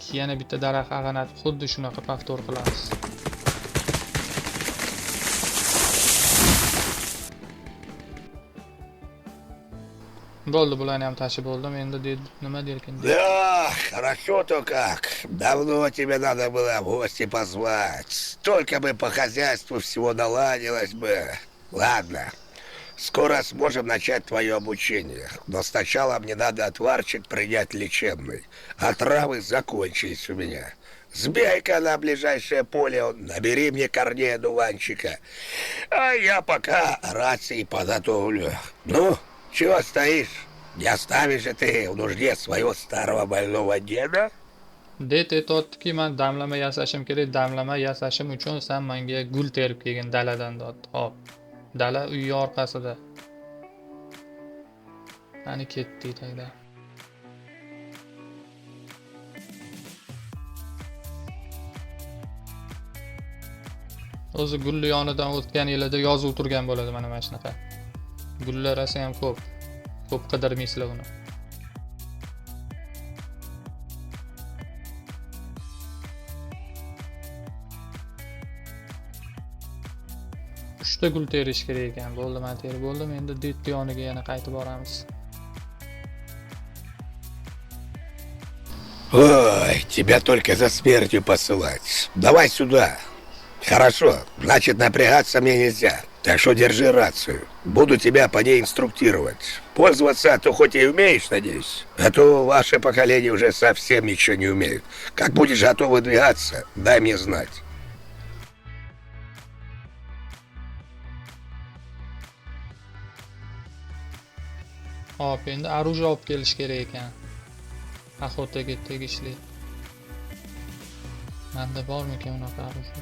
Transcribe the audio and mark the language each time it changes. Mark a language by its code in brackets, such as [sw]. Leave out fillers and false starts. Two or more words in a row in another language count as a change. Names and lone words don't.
[uz] Yana bitta daraxt ag'anatib, xuddi shunaqa повтор qilamiz. Bo'ldi, bularni ham tashib bo'ldim. Endi nima derkin? [ru] Да, хорошо-то как. Давно тебе надо было в гости позвать. Только бы по хозяйству всего наладилось бы. Ладно, скоро сможем начать твое обучение. Но сначала мне надо отварчик принять лечебный. А травы закончились у меня. Сбегай-ка на ближайшее поле, набери мне корней одуванчика. А я пока рации подготовлю. Ну, чего стоишь? Не оставишь же ты в нужде своего старого больного деда? [uz] Det aytayotdiki, men damlama yasashim kerak. Damlama yasashim uchun sen menga gul terib kelgin daladan dot. Hop. Dala uy orqasida. Qani ketdi tagda. O'zi gulli yonidan o'tgan yilida yozuv turgan bo'ladi mana shunaqa. Gullar esa ham ko'p. Ko'p qidirmaysizlar uni. Uchta gul terish kerak ekan. Bo'ldi, men terib bo'ldim. Endi detni yoniga yana qaytib boramiz. [ru] Ой, тебя только за смертью посылать. Давай сюда. Хорошо, значит, напрягаться мне нельзя. Так что держи рацию. Буду тебя по ней инструктировать. Пользоваться ты хоть и умеешь, надеюсь. А то ваше поколение уже совсем ничего не умеет. Как будешь готов выдвигаться, дай мне знать. [uz] Hop, endi оружие olib kelish kerak ekan. Axotaga tegishli. Menda bormi-kin unaqa оружие?